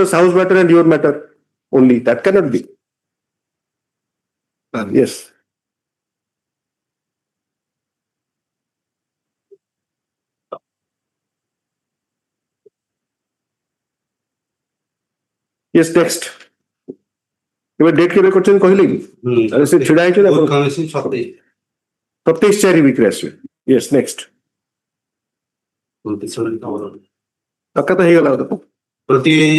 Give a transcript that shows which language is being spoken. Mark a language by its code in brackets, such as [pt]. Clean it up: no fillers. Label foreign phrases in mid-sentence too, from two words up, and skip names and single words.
[en] Sahoo's matter and your matter only. That cannot be. Yes. Yes, next. [or] ଏବେ ଡେଟ୍ କେବେ କରିଛନ୍ତି କହିଲେ କି ସେ ଛିଡା ହେଇଛି ନା 27 ୱିକରେ ଆସିବେ [en] yes next [or] ଟଙ୍କା ତ ହେଇଗଲା ପ୍ରତି